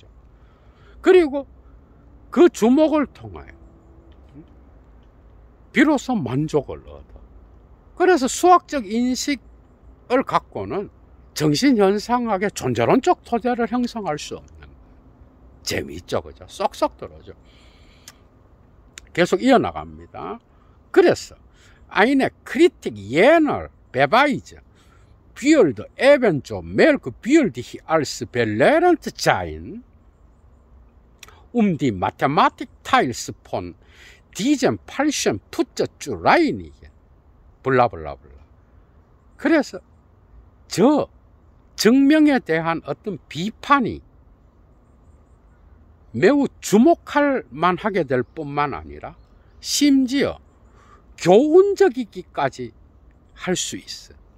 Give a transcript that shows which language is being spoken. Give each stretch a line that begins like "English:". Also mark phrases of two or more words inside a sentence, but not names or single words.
Korean: 그리고 그 주목을 통하여 비로소 만족을 얻어. 그래서 수학적 인식을 갖고는 정신현상학의 존재론적 토대를 형성할 수 없는 거예요. 재미있죠, 그죠? 쏙쏙 들어오죠. 계속 이어나갑니다.
German: 그래서 eine Kritik jener Beweise würde ebenso merkwürdig als belehrend sein, die Mathematik teils von diesem falschen Putz zu reinigen.
Korean: 블라블라블라. 그래서 저 증명에 대한 어떤 비판이 매우 주목할 만하게 될 뿐만 아니라 심지어 교훈적이기까지 할 수 있어.